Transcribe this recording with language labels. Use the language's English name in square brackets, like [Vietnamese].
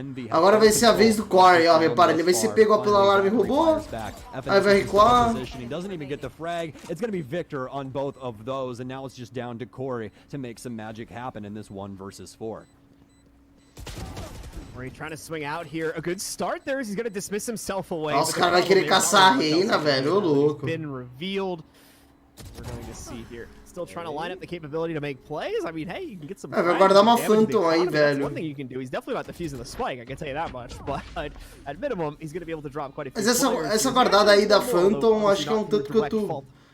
[Portuguese] Agora vai ser a vez do Corey, ó. Repara, ele vai ser pego pelo alarme robô, aí vai recuar. [English] Doesn't even get the frag. It's going to be Victor on both of those, and now it's just down to Corey to make some magic happen in this 1 versus 4. Corey trying to swing out here. A good start there. He's going to dismiss himself away. [Portuguese] Nossa, o cara vai querer caçar a reina, velho, ô louco. [English] Been revealed. We're going to see here. Still trying to line up the capability to make plays. I mean, hey, you can get some. [Portuguese] Vai guardar uma Phantom aí, velho. [English] One thing you can do. He's definitely not defusing the spike. I can tell you that much. But at minimum, he's going to be able to drop quite a few. [Portuguese] Mas essa guardada aí da Phantom, acho que é um tanto